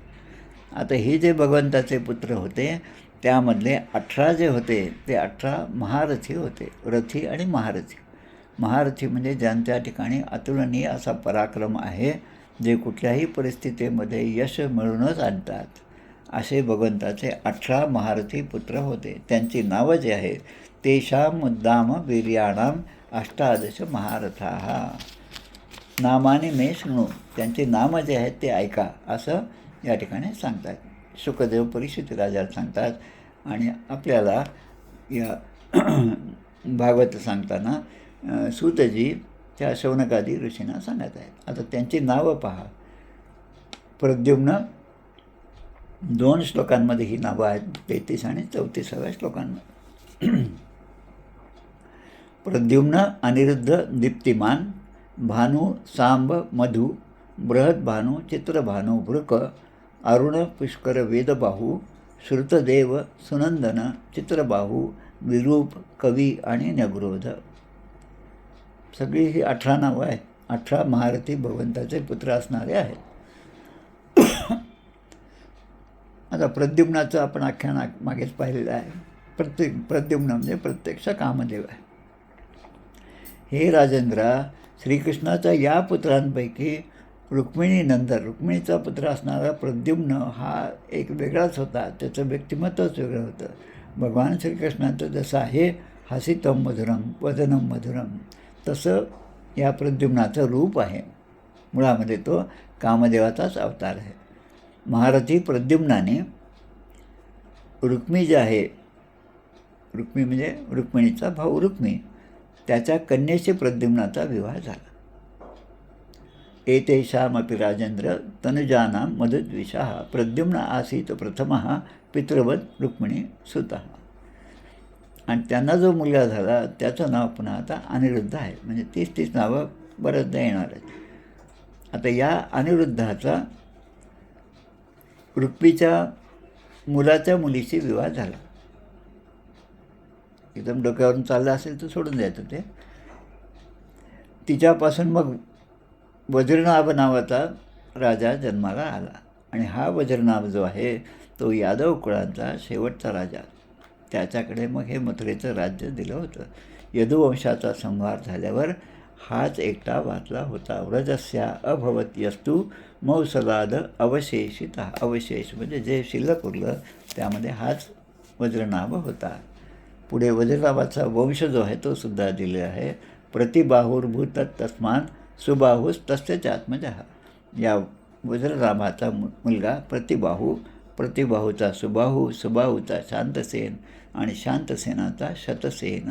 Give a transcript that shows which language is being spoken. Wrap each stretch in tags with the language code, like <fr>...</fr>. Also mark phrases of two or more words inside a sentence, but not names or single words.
<mr>आता हे जे भगवंताचे पुत्र होते त्यामधले 18 जे होते ते 18 महारथी होते. रथी आणि महारथी. महारथी म्हणजे ज्यांच्या ठिकाणी अतुलनीय असा पराक्रम आहे, जे कुठल्याही परिस्थितीमध्ये यश मिळवूनच आणतात. असे भगवंताचे 18 महारथी पुत्र होते. त्यांची नावं जी आहेत</mr> <sa>तेषां मुद्दाम वीर्याणाम 18 महारथाः नामाने मे शृणु.</sa> <mr>त्यांची नामं जे आहेत ते ऐका असं या ठिकाणी सांगतात. शुकदेव परीक्षित राजाला सांगतात आणि आपल्याला या भागवत सांगताना सूतजी त्या शौनकादी ऋषींना सांगत आहेत. आता त्यांची नावं पहा. प्रद्युम्न 2 श्लोकांमध्ये ही नावं आहेत, 33 आणि 34व्या श्लोकांमध्ये. प्रद्युम्न अनिरुद्ध दीप्तिमान, भानु सांब मधु, बृहद्भानु चित्रभानु वृक, अरुण पुष्कर वेदबाहू, श्रुतदेव सुनंदन चित्रबाहू, विरूप कवी आणि नगरोध. सगळी ही 18 नावं आहेत. 18 महारथी भगवंताचे पुत्र असणारे आहेत. आता प्रद्युम्नाचं आपण आख्यान मागेच पाहिलेलं आहे. प्रद्युम्न म्हणजे प्रत्यक्ष कामदेव आहे. हे राजेंद्रा, श्रीकृष्णाच्या या पुत्रांपैकी रुक्मिणीचा पुत्र असणारा प्रद्युम्न हा एक वेगळाच होता. त्याचं व्यक्तिमत्वच वेगळं होतं. भगवान श्रीकृष्णाचं जसं आहे</mr> <sa>हसितम मधुरम वदनम मधुरम,</sa> <mr>तसं या प्रद्युम्नाचं रूप आहे. मुळामध्ये तो कामदेवाचाच अवतार आहे. महारथी प्रद्युम्नाने रुक्मी जे आहे, रुक्मी म्हणजे रुक्मिणीचा भाऊ रुक्मी, त्याच्या कन्येशी प्रद्युम्नाचा विवाह झाला.</mr> <sa>एतेषामपि राजेंद्र तनुजानां मधुद्विषः प्रद्युम्न आसीत प्रथमः पितृवत् रुक्मिणी सुतः.</sa> <mr>आणि त्यांना जो मुलगा झाला त्याचं नाव पुन्हा आता अनिरुद्ध आहे. म्हणजे 30 नावं बऱ्याचदा येणार आहेत. आता या अनिरुद्धाचा रुक्मीच्या मुलाच्या मुलीशी विवाह झाला. एकदम डोक्यावरून चाललं असेल तर सोडून द्यायचं ते. तिच्यापासून मग वज्रनाभ नावाचा राजा जन्माला आला आणि हा वज्रनाभ जो आहे तो यादव कुळांचा शेवटचा राजा. त्याच्याकडे मग हे मथुरेचं राज्य दिलं होतं. यदुवंशाचा संहार झाल्यावर हाच एकटा वाचला होता.</mr> <sa>व्रजस्या अभवत यस्तु मौसलाद अवशेषित.</sa> <mr>अवशेष म्हणजे जे शिल्लक उरलं त्यामध्ये हाच वज्रनाभ होता. पुढे वज्रनाभाचा वंश जो आहे तो सुद्धा दिले आहे.</mr> <sa>प्रतिबाहुर्भूत तस्मान सुबाहुस्तस्य आत्मजः.</sa> <mr>या वज्रनाभाचा मुलगा प्रतिबाहू, प्रतिबाहूचा सुबाहू, सुबाहूचा शांतसेन आणि शांतसेनाचा शतसेन.</mr>